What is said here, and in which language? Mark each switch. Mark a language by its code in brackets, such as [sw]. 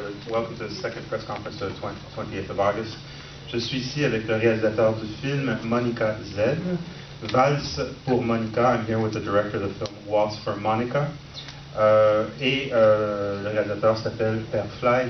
[en] Welcome to the second press conference of 28th of August. [fr] Je suis ici avec le réalisateur du film, Monica Z. Valse pour Monica. [en] I'm here with the director of the film, Waltz for Monica. [fr] Le réalisateur s'appelle Pier Fly.